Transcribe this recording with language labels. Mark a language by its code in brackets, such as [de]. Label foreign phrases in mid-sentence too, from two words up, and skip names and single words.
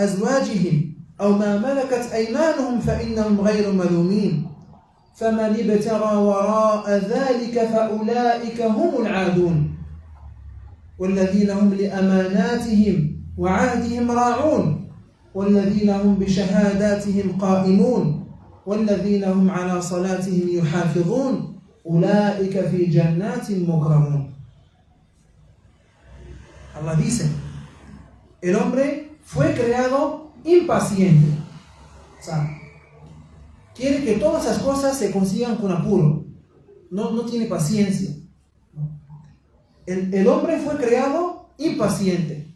[ar] أزواجهم أو ما ملكت أيمانهم فإنهم غير ملومين فمن ابتغى وراء ذلك فأولئك هم العادون والذين هم لأماناتهم وعهدهم راعون والذين هم بشهاداتهم قائمون والذين هم على صلاتهم يحافظون أولئك في جنات مكرمون. [es] Allah dice, el hombre fue creado impaciente. O sea, quiere que todas las cosas se consigan con apuro. No tiene paciencia. El hombre fue creado impaciente.